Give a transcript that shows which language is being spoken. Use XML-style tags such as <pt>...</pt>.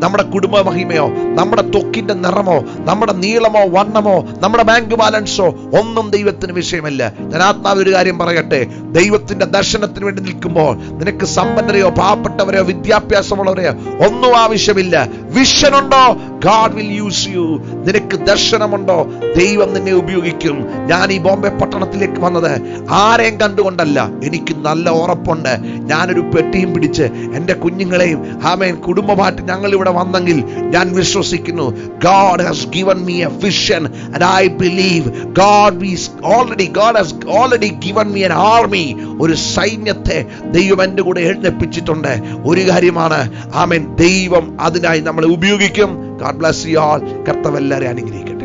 <ml>നമ്മുടെ കുടുംബ മഹിമയോ, നമ്മുടെ ത്വക്കിന്റെ നിറമോ, നമ്മുടെ നീളമോ വണ്ണമോ, നമ്മുടെ ബാങ്ക് ബാലൻസോ ഒന്നും ദൈവത്തിന് വിഷയമല്ല. ഞാൻ ആത്മാവിൽ ഒരു കാര്യം പറയട്ടെ, ദൈവത്തിന്റെ ദർശനത്തിന് വേണ്ടി നിൽക്കുമ്പോൾ നിനക്ക് സമ്പന്നരെയോ പാവപ്പെട്ടവരെയോ വിദ്യാഭ്യാസമുള്ളവരെയോ ഒന്നും ആവശ്യമില്ല. വിഷൻ ഉണ്ടോ,</ml> <en>God will use you.</en> <ml>നിനക്ക് ദർശനമുണ്ടോ, ദൈവം നിന്നെ ഉപയോഗിക്കും. ഞാൻ ഈ ബോംബെ പട്ടണത്തിലേക്ക് വന്നത് ആരെയും കണ്ടുകൊണ്ടല്ല. എനിക്ക് നല്ല ഉറപ്പുണ്ട്. ഞാനൊരു പെട്ടിയും പിടിച്ച് എൻ്റെ കുഞ്ഞുങ്ങളെയും കുടുംബമായിട്ട് ഞങ്ങൾ ഇവിടെ വന്നെങ്കിൽ ഞാൻ വിശ്വസിക്കുന്നു,</ml> <en>God has given me a vision and I believe God has already given me an army.</en> <ml>ഒരു സൈന്യത്തെ ദൈവം എൻ്റെ കൂടെ എഴുന്നേൽപ്പിച്ചിട്ടുണ്ട്. ഒരു കാര്യമാണ്, ദൈവം അതിനായി നമ്മളെ ഉപയോഗിക്കും.</ml> <en>God bless you all.</en> <ml>കർത്താവ് എല്ലാവരെയും അനുഗ്രഹിക്കട്ടെ.</ml>